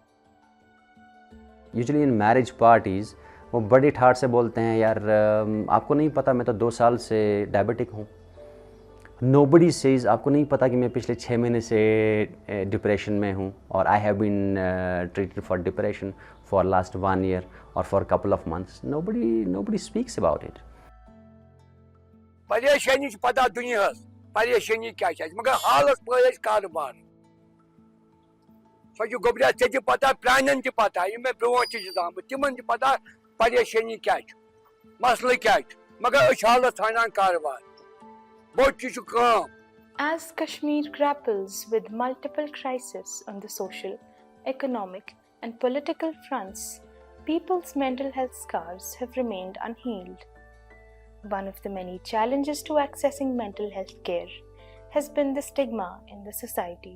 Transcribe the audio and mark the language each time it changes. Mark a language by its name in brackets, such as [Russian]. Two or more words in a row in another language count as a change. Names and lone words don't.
[English] usually in marriage parties [Urdu] وہ بڑی ٹھاٹ سے بولتے ہیں یار آپ کو نہیں پتہ میں تو 2 سال سے ڈائبٹک ہوں. [English] nobody says [Urdu] آپ کو نہیں پتہ کہ میں پچھلے 6 مہینے سے ڈپریشن میں ہوں اور [English] I have been treated for depression for last 1 year اور for couple of months. nobody speaks about it. [Kashmiri] پریشانی چھِ پتہ دُنیاہس پریشانی کیٛاہ چھِ اَسہِ مگر حالس پٲٹھۍ اَسہِ کارٕبار سۄ چھِ گوٚبریا ژےٚ تہِ پتہ پرٛانٮ۪ن تہِ پتہ یِم مےٚ برٛونٛٹھ چھِ زامٕتۍ تِمن تہِ پتہ پریشانی کیٛاہ چھُ مسلہٕ کیٛاہ چھُ مگر أسۍ چھِ حالس ژھانڈان کارٕبار بوٚڑ چیٖز چھُ کٲم. [English] As Kashmir grapples with multiple crises on the social, economic and political fronts, people's mental health scars have remained unhealed. One of the many challenges to accessing mental health care has been the stigma in the society.